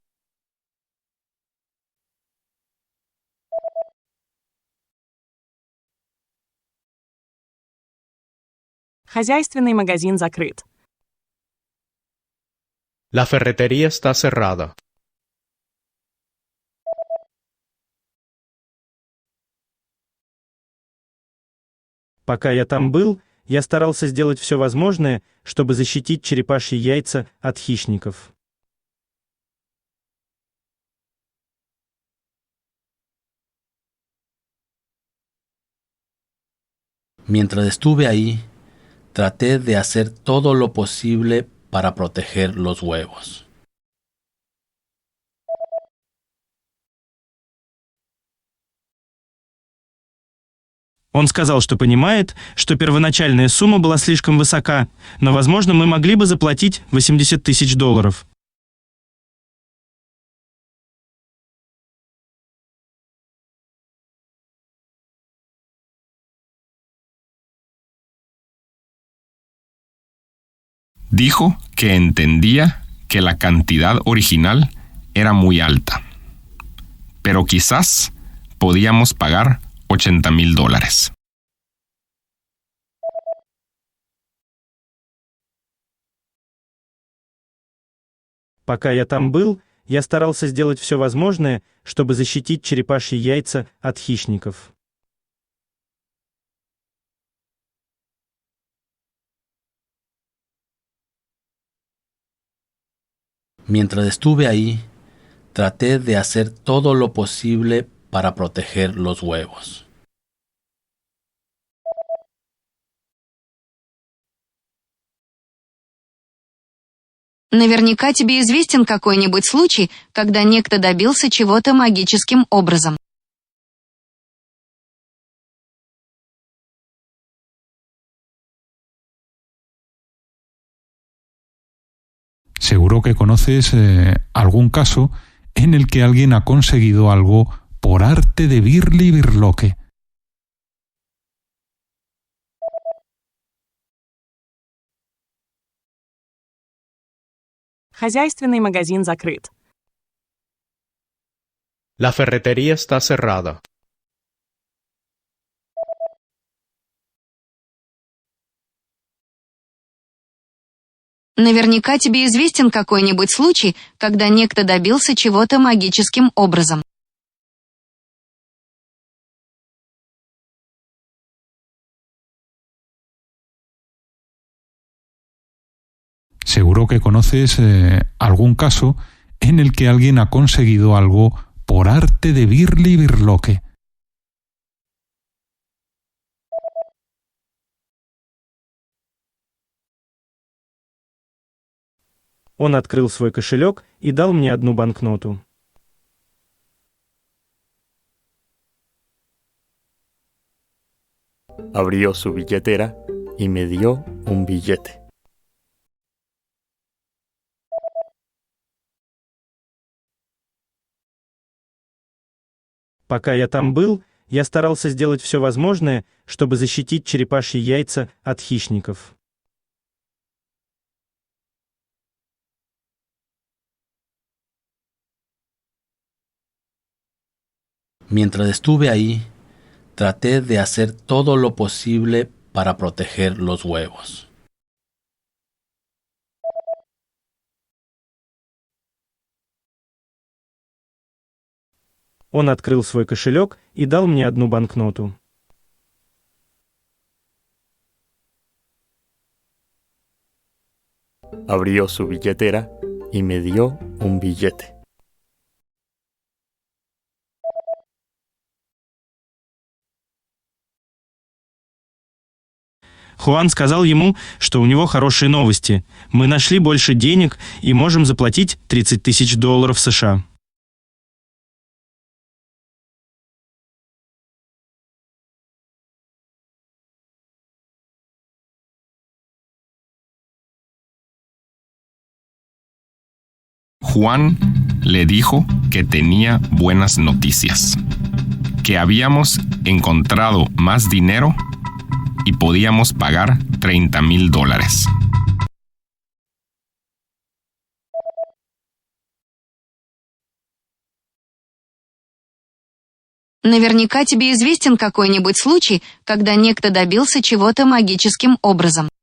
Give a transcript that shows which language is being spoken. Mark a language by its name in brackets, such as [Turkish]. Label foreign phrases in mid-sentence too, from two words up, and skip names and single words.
[Russian] Хозяйственный магазин закрыт. [Spanish] La ferretería está cerrada. [Russian] Пока я там был, я старался сделать все возможное, чтобы защитить черепашьи яйца от хищников. [Spanish] Mientras estuve ahí, traté de hacer todo lo posible para proteger los huevos. [Russian] Он сказал, что понимает, что первоначальная сумма была слишком высока, но, возможно, мы могли бы заплатить $80 тысяч. [Spanish] Dijo que entendía que la cantidad original era muy alta, pero quizás podíamos pagar $80,000. [Russian] Пока я там был, я старался сделать все возможное, чтобы защитить черепашьи яйца от хищников. [Spanish] Mientras estuve ahí, traté de hacer todo lo posible para proteger los huevos. [Russian] Наверняка тебе известен какой-нибудь случай, когда некто добился чего-то магическим образом. [Spanish] Seguro que conoces algún caso en el que alguien ha conseguido algo por arte de birli-birloque. [Russian] Хозяйственный магазин закрыт. [Spanish] La ferretería está cerrada. [Russian] Наверняка тебе известен какой-нибудь случай, когда некто добился чего-то магическим образом. [Spanish] Seguro que conoces algún caso en el que alguien ha conseguido algo por arte de birli-birloque. [Russian] Он открыл свой кошелек и дал мне одну банкноту. [Spanish] Abrió su billetera y me dio un billete. [Russian] Пока я там был, я старался сделать все возможное, чтобы защитить черепашьи яйца от хищников. [Spanish] Mientras estuve ahí, traté de hacer todo lo posible para proteger los huevos. [Russian] Он открыл свой кошелек и дал мне одну банкноту. [Spanish] Abrió su billetera y me dio un billete. [Russian] Хуан сказал ему, что у него хорошие новости. Мы нашли больше денег и можем заплатить $30 тысяч США. [Spanish] Juan le dijo que tenía buenas noticias, que habíamos encontrado más dinero y podíamos pagar $30,000. [Russian] Наверняка тебе известен какой-нибудь случай, когда некто добился чего-то магическим образом.